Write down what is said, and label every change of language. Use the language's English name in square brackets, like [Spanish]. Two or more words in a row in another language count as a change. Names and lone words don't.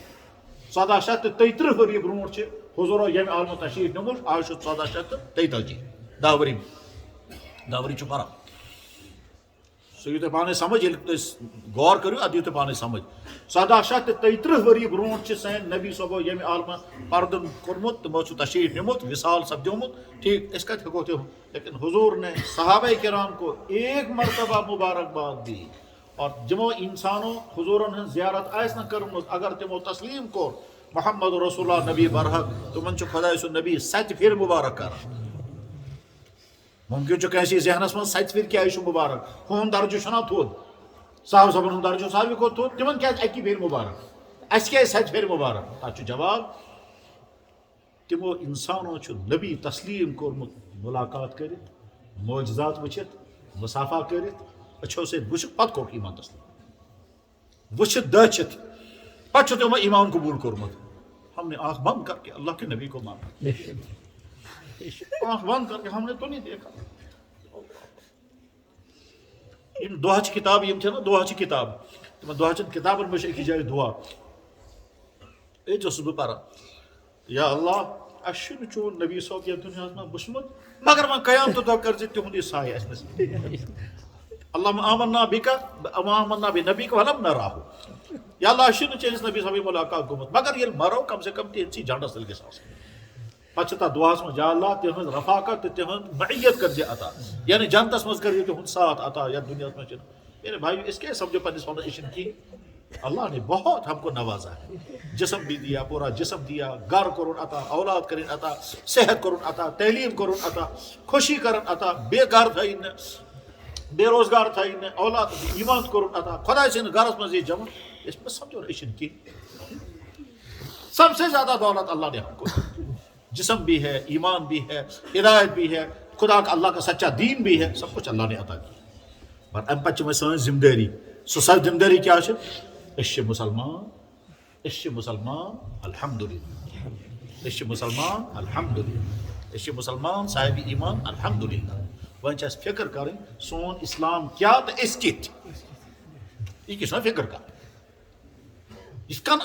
[Kashmiri] گٔمٕتۍ 1433 ؤری برونٛٹھ چھِ حضوٗرو ییٚمہِ عالمہٕ تشریٖف نیوٗمُت آز چھُ 1443 داوری چھُ پران سُہ یِیہِ تۄہہِ پانے سمجھ ییٚلہِ تُہۍ غور کٔرِو اَدٕ یِیہِ تۄہہِ پانے سمجھ 1730 ؤری برونٛٹھ چھِ سٲنۍ نبی صٲبو ییٚمہِ عالمہٕ پردٕ کوٚرمُت تِمو چھُ تشریٖف نِمُت وِصال سپدیومُت ٹھیٖک أسۍ کتہِ ہٮ۪کو تِم [Urdu] لیکن حضور نے صحابہ کرام کو ایک مرتبہ مبارکباد دی اور [Kashmiri] جمو انسانوں حضورن ہٕنٛز زیارت آسہِ نہٕ کٔرمٕژ اگر تِمو تسلیٖم کوٚر [Arabic] محمد رسول اللہ [Kashmiri] نبی برحق تِمن چھُ خۄداے سُنٛد نبی 7 پھِرِ مُبارک کران ممکن چھُ کٲنٛسہِ ذہنس منٛز 7 پھِرِ کیازِ چھُ مُبارک ہُہُنٛد درجہٕ چھُنہ تھوٚد صاحب صٲبن ہُنٛد درجہٕ چھُ ساروی کھۄتہٕ تھوٚد تِمن کیازِ 1 پھِرِ مُبارک اَسہِ کیازِ 7 پھِرِ مُبارک تتھ چھُ جواب تِمو انسانو چھُ نبی تسلیٖم کوٚرمُت مُلاقات کٔرِتھ معجزات وٕچھِتھ مُصافہ کٔرِتھ أچھو سۭتۍ وٕچھِتھ پتہٕ کوٚرُکھ ایٖمان تسلیٖم وٕچھِتھ دٔچھِتھ پتہٕ چھُ تِمو ایٖمان قبوٗل کوٚرمُت [Urdu] ہم نے آنکھ بند کر کے اللہ کے نبی کو مانا آنکھ بند کر کے ہم نے تو نہیں دیکھا [Kashmiri] یم دعاچہِ کِتاب یم چھےٚ نا دعاچہِ کِتاب تِمن دعاچٮ۪ن کِتابن منٛز چھِ أکِس جایہِ دعا أتۍ اوسُس بہٕ پران [Arabic] یا اللہ [Kashmiri] اَسہِ چھُنہٕ چون نبی صٲب یتھ دُنیاہس منٛز وٕچھمُت مگر وۄنۍ قیامتہٕ دۄہ کٔرۍ زِ تِہُنٛد یہِ سایہِ اَسہِ نصیٖب [Arabic] اللہُمہ آمنا بِکَ آمنا بِنبیِکَ وَلَم نَراہُ [Kashmiri] یا اللہ اَسہِ چھُنہٕ چٲنِس نبی صٲبٕنۍ مُلاقات گوٚمُت مگر ییٚلہِ مرو [Urdu] کم سے کم [Kashmiri] تِہنٛدسٕے جنڈس تل گژھِ آسُن پتہٕ چھِ تتھ دعاہس منٛز یا اللہ تِہنٛز رفاقت تہٕ تِہنٛز معیت کٔرزِ عطا یعنی جنتس منٛز کٔرزِ تِہُنٛد ساتھ عطا یتھ دُنیاہس منٛز چھِنہٕ [Urdu] میرے بھائی اس کے [Kashmiri] سمجھو پننس پانس یہ چھُنہٕ کِہیٖنۍ [Urdu] اللہ نے بہت ہم کو نوازا ہے جسم بھی دیا پورا جسم [Kashmiri] دیا گھر کورُن عطا اولاد کرن عطا صحت کورُن عطا تعلیٖم کورُن عطا خوشی کرن عطا بے گھر تھٲیِن نہٕ بے روزگار تھٲیِن نہٕ اولاد ایٖمان کوٚرُن عطا خۄداے سٕنٛدِس گھرس منٛز یہِ جمع أسۍ مہ سمجھو یہِ چھُنہٕ کِہیٖنۍ [Urdu] سب سے زیادہ دولت اللہ نے ہم کو جسم بھی ہے ایمان بھی ہے ہدایت بھی ہے خدا کا اللہ کا سچا دین بھی ہے سب کچھ اللہ نے عطا کیا [Kashmiri] پر امہِ پتہٕ چھِ وۄنۍ سٲنۍ ذمہٕ دٲری سۄ ذمہٕ دٲری کیٛاہ چھِ أسۍ چھِ مُسلمان الحمدُاللہ أسۍ چھِ مُسلمان الحمدُاللہ أسۍ چھِ مُسلمان صاحبِ ایٖمان الحمدُاللہ وۄنۍ چھِ اَسہِ فِکر کَرٕنۍ سون اِسلام کیٛاہ تہٕ أسۍ کِتھ یہِ کہِ چھُنہ فِکر کَرٕنۍ یِتھ کٔنۍ